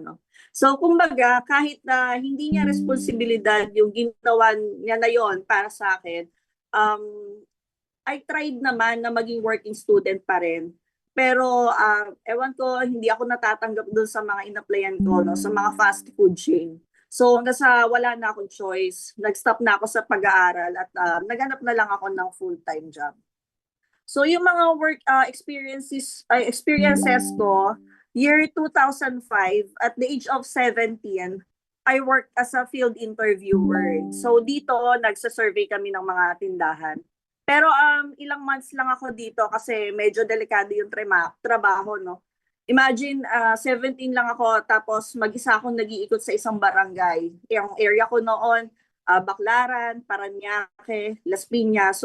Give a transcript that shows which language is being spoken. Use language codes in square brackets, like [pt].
[tl] No? So kumbaga, kahit na hindi niya responsibilidad yung ginawa niya na yon para sa akin, [en] I tried [tl] naman na maging working student pa rin. Pero ewan ko, hindi ako natatanggap doon sa mga in-applyan ko, no? Sa mga fast food chain. So hanggang sa wala na akong choice, nag-stop na ako sa pag-aaral at naghanap na lang ako ng full-time job. [en] So [tl] yung mga [en] work experiences ko, year 2005, at the age of 17, I worked as a field interviewer. [tl] So dito, nagsa-survey kami ng mga tindahan. Pero ilang months lang ako dito kasi medyo delikado yung trabaho, no? Imagine, 17 lang ako, tapos mag-isa akong nag-iikot sa isang barangay. Yung area ko noon, Baclaran, Parañaque, Las Piñas.